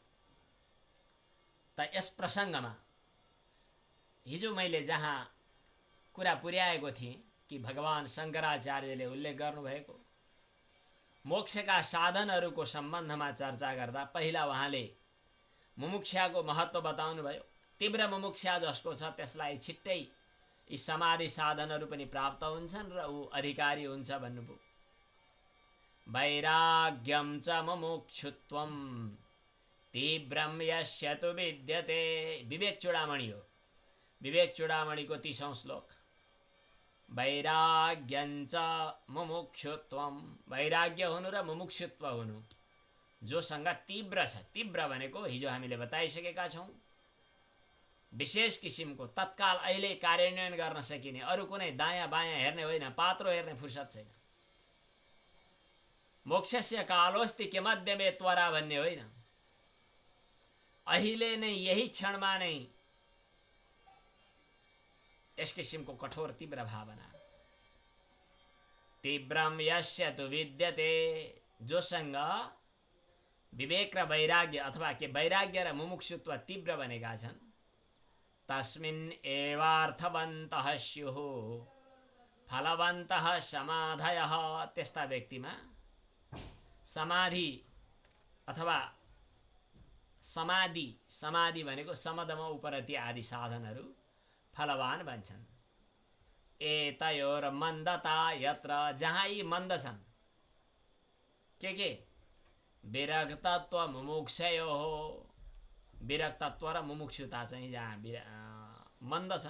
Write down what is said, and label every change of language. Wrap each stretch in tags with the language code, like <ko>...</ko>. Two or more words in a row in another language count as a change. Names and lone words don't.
<ne>त यस प्रसङ्गमा हिजो मैले जहाँ कुरा पुर्याएको थिएँ कि भगवान शङ्कराचार्यले उल्लेख गर्नुभएको मोक्षका साधनहरूको सम्बन्धमा चर्चा गर्दा पहिला उहाँले मुमुक्षाको महत्त्व बताउनुभयो। तीव्र मुमुक्षा जसको छ त्यसलाई छिट्टै यी समाधि साधनहरू पनि प्राप्त हुन्छन् र ऊ अधिकारी हुन्छ भन्नुभयो।</ne> <sa>वैराग्यम च मुमुक्षुत्वम तीव्रम यस्य तु विद्यते।</sa> <ne>विवेक चूडामणि हो। विवेक चूडामणिको 30औं श्लोक।</ne> <sa>वैराग्यञ्च मुमुक्षुत्वम,</sa> <ne>वैराग्य हुनु र मुमुक्षुत्व हुनु जोसँग तीव्र छ। तीव्र भनेको हिजो हामीले बताइसकेका छौँ, विशेष किसिमको तत्काल अहिले कार्यान्वयन गर्न सकिने, अरू कुनै दायाँ बायाँ हेर्ने होइन, पात्रो हेर्ने फुर्सद छैन।</ne> <sa>मोक्षस्य कालोस्ति किमध्यमे त्वरा</sa> <ne>भन्ने होइन, अहिले नै यही क्षणमा नै यस किसिमको कठोर तीव्र भावना।</ne> <sa>तीव्रम यस्य तु विद्यते,</sa> <ne>जोसँग विवेक र वैराग्य अथवा के वैराग्य र मुमुक्षुत्व तीव्र बनेका छन्,</ne> <sa>तस्मिन् एवार्थवन्तः स्युः फलवन्तः समाधयः,</sa> <ne>त्यस्ता व्यक्तिमा समाधि अथवा समाधि, समाधि भनेको समदम उपरति आदि साधनहरू फलवान बन्छन्।</ne> <sa>एतयोर मन्दता यत्र,</sa> <ne>जहाँ यी मन्द छन्, के</ne> <sa>विरक्तत्व मुमुक्षयोः,</sa> <ne>विरक्तत्व र मुमुक्षुता चाहिँ जहाँ मन्द छन्।</ne>